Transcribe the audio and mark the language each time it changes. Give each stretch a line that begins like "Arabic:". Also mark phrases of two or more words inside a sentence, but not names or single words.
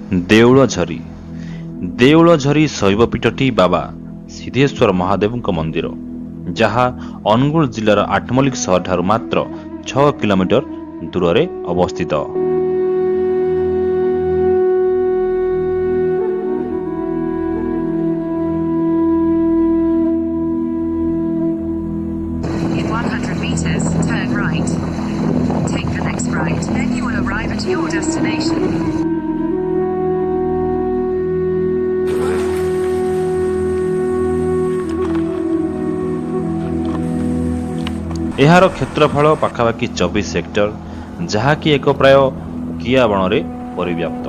Odia: ଦେଉଳଝରି ଦେଉଳଝରି ଶୈବପୀଠଟି ବାବା ସିଦ୍ଧେଶ୍ୱର ମହାଦେବଙ୍କ ମନ୍ଦିର, ଯାହା ଅନୁଗୁଳ ଜିଲ୍ଲାର ଆଠମଲ୍ଲିକ ସହରଠାରୁ ମାତ୍ର 6 କିଲୋମିଟର ଦୂରରେ ଅବସ୍ଥିତ।
English: In 100 meters, turn right. Take the next right, then you will arrive at your destination.
Odia: ଏହାର କ୍ଷେତ୍ରଫଳ ପାଖାପାଖି 24 ହେକ୍ଟର, ଯାହାକି ଏକ ପ୍ରାୟ କିଆ ବଣରେ ପରିବ୍ୟାପ୍ତ।